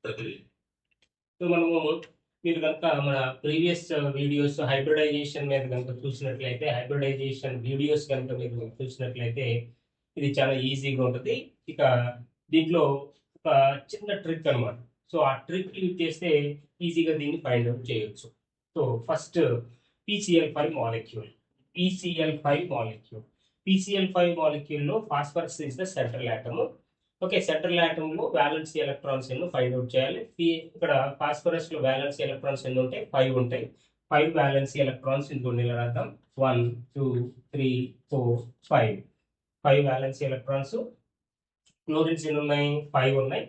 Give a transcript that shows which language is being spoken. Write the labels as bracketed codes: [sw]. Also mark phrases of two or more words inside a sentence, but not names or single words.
[te] సో మనము మీరు కనుక మన [en] previous videos [te] హైబ్రిడైజేషన్ మీద కనుక చూసినట్లయితే, [en] hybridization videos [te] కనుక మీరు చూసినట్లయితే ఇది చాలా ఈజీగా ఉంటుంది. ఇక దీంట్లో ఒక చిన్న ట్రిక్ అనమాట. సో ఆ [en] trick use [te] చేస్తే ఈజీగా దీన్ని [en] find out [te] చేయొచ్చు. [en] so first PCl5 molecule. PCl5 molecule. PCl5 molecule లో phosphorus is the central atom. [te] ఓకే, [en] central atom [te] లో [en] valency electrons [te] ఎన్నో [en] find out [te] చేయాలి. ఇక్కడ ఫాస్ఫరస్ లో [en] valency electrons [te] ఎన్ని ఉంటాయి? 5 ఉంటాయి. 5 [en] valency electrons [te] ఇంకొన్ని రాద్దాం. 1 2 3 4 5 5 [en] valency electrons. [te] క్లోరిన్స్ ఎన్ని ఉన్నాయి? 5 ఉన్నాయి.